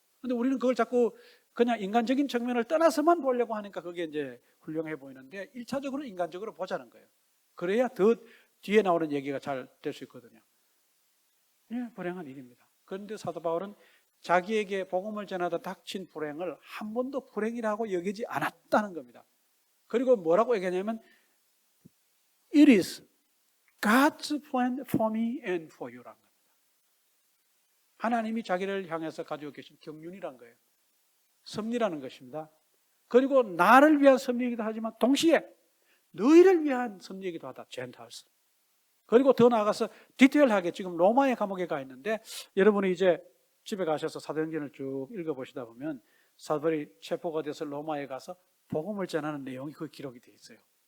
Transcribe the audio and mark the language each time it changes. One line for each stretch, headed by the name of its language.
Korean: 근데 우리는 그걸 자꾸 그냥 인간적인 측면을 떠나서만 보려고 하니까 그게 이제 훌륭해 보이는데 1차적으로 인간적으로 보자는 거예요. 그래야 더 뒤에 나오는 얘기가 잘 될 수 있거든요. 네, 불행한 일입니다. 그런데 사도 바울은 자기에게 복음을 전하다 닥친 불행을 한 번도 불행이라고 여기지 않았다는 겁니다. 그리고 뭐라고 얘기하냐면
English: It is God's plan for me and for you
Korean: 라는 겁니다. 하나님이 자기를 향해서 가지고 계신 경륜이란 거예요. 섭리라는 것입니다. 그리고 나를 위한 섭리이기도 하지만 동시에 너희를 위한 섭리이기도 하다. 젠탈스. 그리고 더 나아가서 디테일하게 지금 로마의 감옥에 가 있는데 여러분이 이제 집에 가셔서 사도행전을 쭉 읽어보시다 보면 사도들이 체포가 돼서 로마에 가서 복음을 전하는 내용이 그 기록이 되어 있어요.